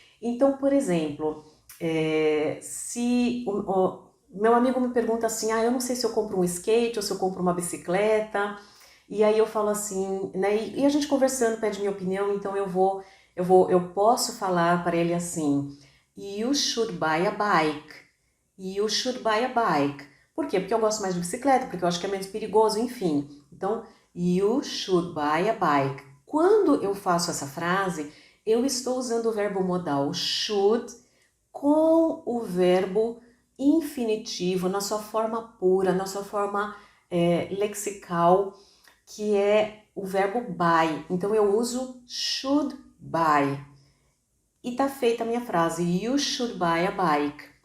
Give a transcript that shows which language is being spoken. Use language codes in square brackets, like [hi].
[pt] Então, por exemplo, se meu amigo me pergunta assim, eu não sei se eu compro um skate ou se eu compro uma bicicleta, e aí eu falo assim, né? E a gente conversando pede minha opinião, então eu posso falar para ele assim, [en] you should buy a bike, [pt] you should buy a bike. Por quê? Porque eu gosto mais de bicicleta, porque eu acho que é menos perigoso, enfim. [en] Então, you should buy a bike. [pt] Quando eu faço essa frase, eu estou usando o verbo modal should com o verbo infinitivo na sua forma pura, na sua forma lexical, que é o verbo buy. Então eu uso should buy. E tá feita a minha frase, [en] you should buy a bike.